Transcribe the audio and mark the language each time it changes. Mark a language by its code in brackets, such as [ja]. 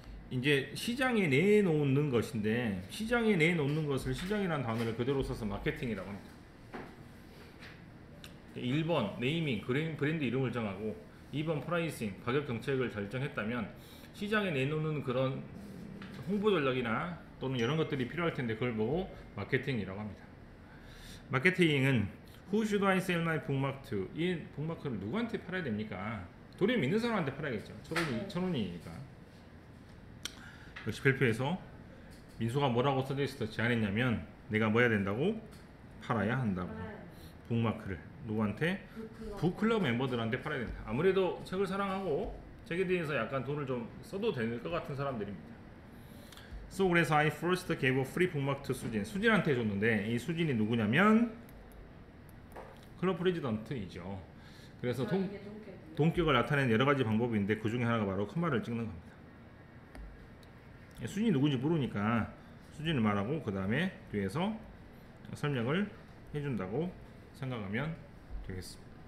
[ko] 이제 시장에 내놓는 것인데 시장에 내놓는 것을 시장이라는 단어를 그대로 써서 마케팅이라고 합니다. 1번 네이밍 브랜드 이름을 정하고 2번 프라이싱 가격 정책을 결정했다면 시장에 내놓는 그런 홍보 전략이나 또는 이런 것들이 필요할 텐데 그걸 보고 마케팅이라고 합니다. [en] 마케팅은 Who should I sell my bookmark to? [ko] 이 북마크를 누구한테 팔아야 됩니까? 도리어 믿는 사람한테 팔아야겠죠. 1,000원이니까. 역시 발표에서 민수가 뭐라고 써져있어 제안했냐면 내가 뭐 해야 된다고? 팔아야 한다고. 북마크를 누구한테? 북클럽 멤버들한테 팔아야 된다. 아무래도 책을 사랑하고 책에 대해서 약간 돈을 좀 써도 될 것 같은 사람들입니다. [en] So [ko] 그래서 [en] I first gave a free bookmark to 수진. [ko] 수진한테 줬는데 이 수진이 누구냐면 클럽 프레지던트이죠. 그래서 동격을 나타내는 여러 가지 방법이 있는데 그 중에 하나가 바로 컴마를 찍는 겁니다. 수진이 누군지 모르니까 수진을 말하고 그 다음에 뒤에서 설명을 해준다고 생각하면 되겠습니다.